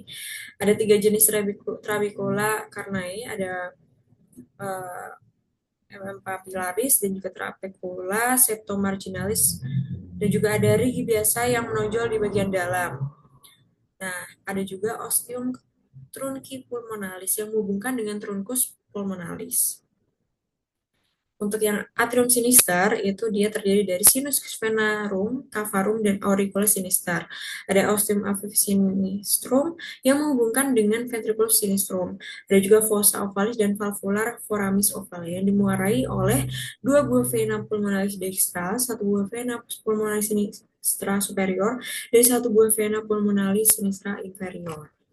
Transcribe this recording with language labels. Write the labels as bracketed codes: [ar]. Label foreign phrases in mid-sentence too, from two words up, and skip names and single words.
[id] Ada tiga jenis [la] trabecula carnae, [id] ada [la] MM papillaris [id] dan juga [la] trabecula septomarginalis [id] dan juga ada rigi biasa yang menonjol di bagian dalam. Nah, ada juga [la] ostium trunci pulmonalis [id] yang menghubungkan dengan [la] truncus pulmonalis. [id] Untuk yang atrium sinister itu dia terdiri dari [la] sinus venarum, [id] cavarum, dan [la] auriculus sinister. [id] Ada [la] ostium ave sinistrum [id] yang menghubungkan dengan [la] ventriculus sinistrum. [id] Ada juga [la] fossa ovalis [id] dan [la] valvular foramis ovale [id] yang dimuarai oleh dua buah [la] vena pulmonalis dextra, [id] satu buah [la] vena pulmonalis sinistra superior, [id] dan satu buah [la] vena pulmonalis sinistra inferior.